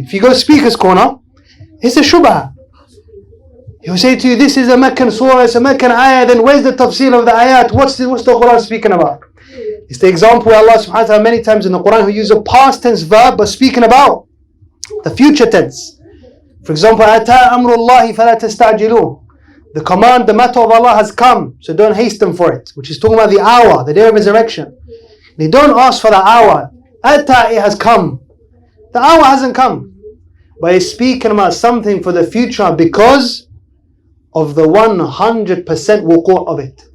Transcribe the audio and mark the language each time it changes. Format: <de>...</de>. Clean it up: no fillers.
<en>If you go speaker's corner, it's a shubha. He'll say to you, this is a Meccan surah, it's a Meccan ayah, then where's the tafsil of the ayat? What's the Quran speaking about? It's the example where Allah subhanahu wa ta'ala many times in the Quran who use a past tense verb but speaking about the future tense. For example,</en> <ar>أَتَى أَمْرُ اللَّهِ فَلَا تَسْتَعْجِلُوهُ.</ar> <en>The command, the matter of Allah has come, so don't hasten for it. Which is talking about the hour, the day of resurrection. They don't ask for the hour. Ata, it has come. The hour hasn't come. But it's speaking about something for the future because of the 100% wuqu' of it.</en>